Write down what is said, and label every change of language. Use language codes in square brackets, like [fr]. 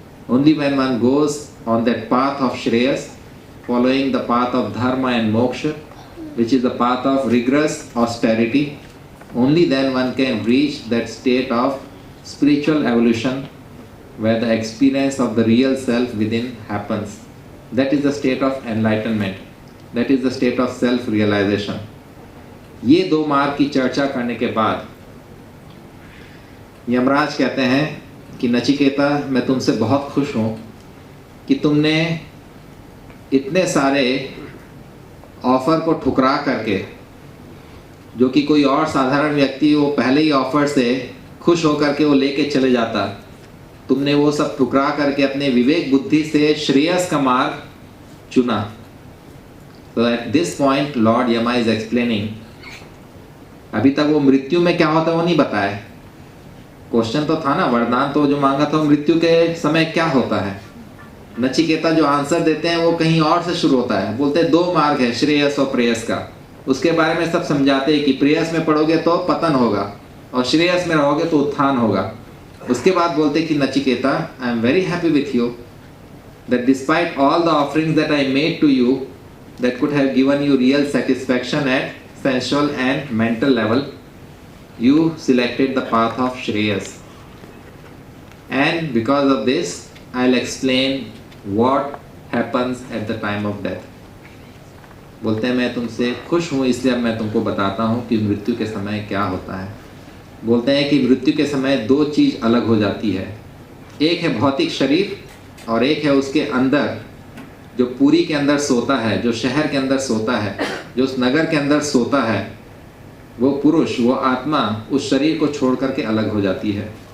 [en] Only when one goes on that path of Shreyas, following the path of dharma and moksha, which is the path of rigorous austerity, only then one can reach that state of spiritual evolution where the experience of the real self within happens. That is the state of enlightenment. That is the state of self-realization. [hi] ये दो मार्ग की चर्चा करने के बाद यमराज कहते हैं कि नचिकेता, मैं तुमसे बहुत खुश हूँ कि तुमने इतने सारे ऑफर को ठुकरा करके, जो कि कोई और साधारण व्यक्ति वो पहले ही ऑफर से खुश होकर के वो लेके चले जाता, तुमने वो सब ठुकरा करके अपने विवेक बुद्धि से श्रेयस का मार्ग चुना। तो [en] at this point Lord Yama is explaining, [hi] अभी तक वो मृत्यु में क्या होता है वो नहीं बताया। क्वेश्चन तो था ना, वरदान तो जो मांगा था मृत्यु के समय क्या होता है। नचिकेता जो आंसर देते हैं वो कहीं और से शुरू होता है। बोलते हैं दो मार्ग है, श्रेयस और प्रेयस का। उसके बारे में सब समझाते हैं कि प्रेयस में पढ़ोगे तो पतन होगा और श्रेयस में रहोगे तो उत्थान होगा। उसके बाद बोलते हैं कि Nachiketa, [en] I am very happy with you that despite all the offerings that I made to you that could have given you real satisfaction at sensual and mental level, you selected the path of Shreyas. And because of this, I'll explain what happens at the time of death. [hi] बोलते हैं मैं तुमसे खुश हूँ इसलिए अब मैं तुमको बताता हूँ कि मृत्यु के समय क्या होता है। बोलते हैं कि मृत्यु के समय दो चीज़ अलग हो जाती है, एक है भौतिक शरीर और एक है उसके अंदर जो पूरी के अंदर सोता है, जो शहर के अंदर सोता है, जो उस नगर के अंदर सोता है, वो पुरुष, वो आत्मा उस शरीर को छोड़ करके अलग हो जाती है।